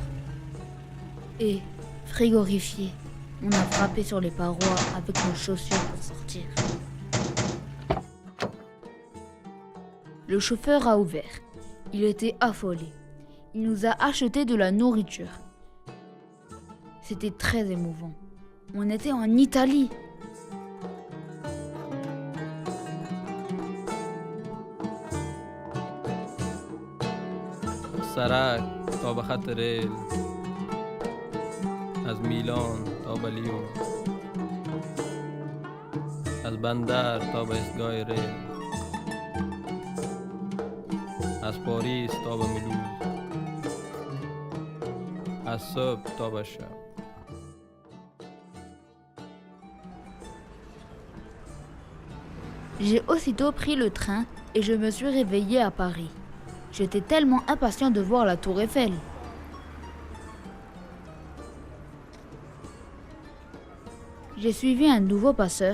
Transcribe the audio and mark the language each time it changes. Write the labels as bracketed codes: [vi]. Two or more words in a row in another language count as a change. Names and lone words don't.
[fr] Et, frigorifié, on a frappé sur les parois avec nos chaussures pour sortir. Le chauffeur a ouvert. Il était affolé. Il nous a acheté de la nourriture. C'était très émouvant. On était en Italie. [fa] از سرک تا به خط ریل از میلان تا به لیون از بندر تا به ایستگاه ریل از پاریس تا به مولوز از صبح تا به شب. [fr] J'ai aussitôt pris le train et je me suis réveillée à Paris. J'étais tellement impatient de voir la tour Eiffel. J'ai suivi un nouveau passeur.